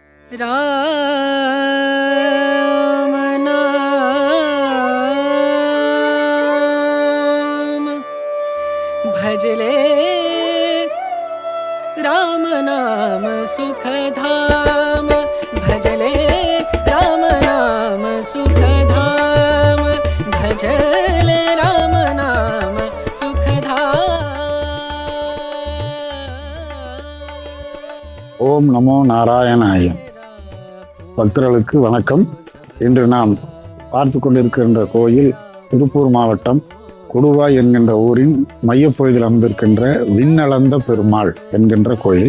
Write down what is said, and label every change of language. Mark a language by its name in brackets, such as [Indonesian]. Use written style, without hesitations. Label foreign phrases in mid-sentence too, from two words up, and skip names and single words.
[Hindi] राम नाम भजले राम नाम सुखधाम भजले राम नाम सुखधाम भजले राम नाम सुखधाम। [Sanskrit] ॐ नमो नारायणाय. [Tamil] பக்தர்களுக்கு வணக்கம். இன்று நாம் பார்த்து கொண்டிருக்கின்ற கோயில் திருப்பூர் மாவட்டம் கொடுவாய் என்கின்ற ஊரின் மையப்பகுதியில் அமைந்திருக்கின்ற விண்ணளந்த பெருமாள் என்கின்ற கோயில்.